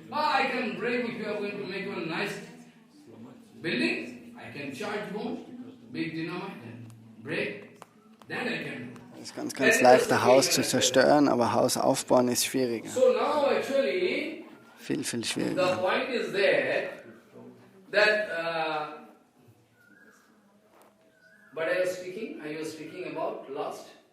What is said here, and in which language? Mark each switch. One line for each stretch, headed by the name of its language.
English: I can break if you are going to make a nice building. I can charge more, big dynamite, break. Then I can.
German: Es ist ganz leicht, ein Haus zu zerstören, aber Haus aufbauen ist schwieriger.
English: So now actually,
German: viel schwieriger.
English: The point is that but I was speaking about last.